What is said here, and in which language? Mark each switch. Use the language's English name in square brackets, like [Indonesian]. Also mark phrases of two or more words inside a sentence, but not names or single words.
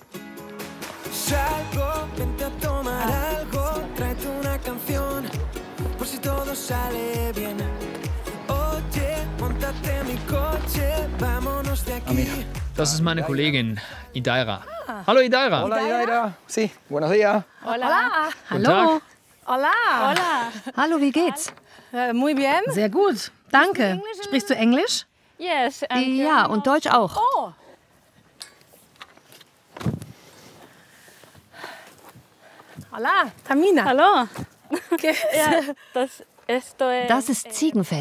[German] Das ist meine Kollegin, Idaira. Hallo, Idaira. [Spanish] Hola, Idaira. Sí, buenos días. Hola. [German] Guten Tag. [Spanish] Hola. Hola. [German] Hallo, wie geht's? [Spanish] Muy bien. [German] Sehr gut, danke. Sprichst du Englisch? Yes, Ja, und Deutsch auch. [Spanish] Oh. Hola, Tamina. [German] Hallo. Das ist Ziegenfett.